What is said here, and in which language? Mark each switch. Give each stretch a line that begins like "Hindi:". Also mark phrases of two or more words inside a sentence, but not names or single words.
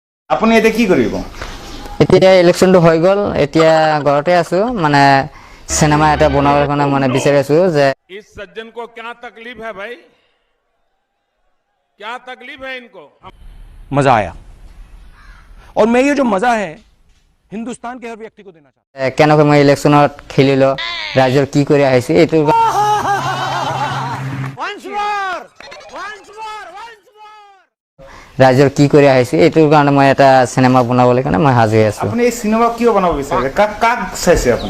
Assamese: আপুনি এতিয়া কি কৰিব? এতিয়া ইলেকশ্যনটো হৈ গ'ল, এতিয়া ঘৰতে আছো, মানে চিনেমা এটা বনাবৰ কাৰণে মানে বিচাৰি আছো যে
Hindi: इस सज्जन को क्या तकलीफ है भाई? क्या तकलीफ है इनको? मजा आया और मैं ये जो मजा है हिंदुस्तान के हर व्यक्ति को देना चाहता हूं।
Assamese: কেনেকৈ মই ইলেকশ্যনত খেলিলো, ৰাইজৰ কি কৰি আহিছে এইটো ৰাইজৰ কি কৰি আহিছে এইটোৰ কাৰণে মই এটা চিনেমা বনাবলৈ কাৰণে মই সাজু হৈ আছো। আপুনি এই চিনেমা কিয় বনাব বিচাৰে? কাক কাক চাইছে আপুনি?